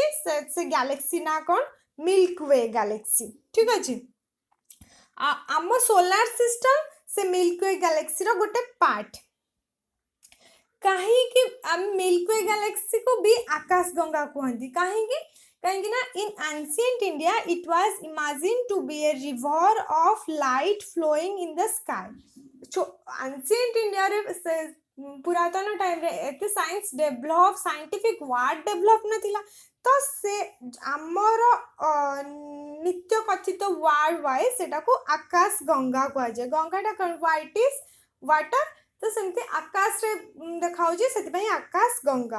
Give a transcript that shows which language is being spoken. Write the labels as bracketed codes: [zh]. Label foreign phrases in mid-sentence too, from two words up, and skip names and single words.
[or] ସେ ଗ୍ୟାଲେକ୍ସି ନା କ'ଣ? ମିଲ୍କ ୱେ ଗ୍ୟାଲେକ୍ସି। ଠିକ୍ ଅଛି। ଆମ [en] solar system [or] ସେ ମିଲ୍କ ୱେ ଗ୍ୟାଲେକ୍ସିର ଗୋଟେ ପାର୍ଟ। କାହିଁକି ଆମେ ମିଲ୍କ ୱେ ଗ୍ୟାଲେକ୍ସିକୁ ବି ଆକାଶ ଗଙ୍ଗା କୁହନ୍ତି? କାହିଁକି ନା [en] in ancient India it was imagined to be a river of light flowing in the sky. [or] ancient Indiaରେ ପୁରାତନ ଟାଇମ୍ରେ ଏତେ [en] scientific word develop [or] ନଥିଲା, ତ ସେ ଆମର ନିତ୍ୟ କଥିତ [en] word wise [or] ସେଟାକୁ ଆକାଶ ଗଙ୍ଗା କୁହାଯାଏ। ଗଙ୍ଗାଟା କ'ଣ? [en] whitish water, [or] ତ ସେମିତି ଆକାଶରେ ଦେଖାଯାଉଛି, ସେଥିପାଇଁ ଆକାଶ ଗଙ୍ଗା।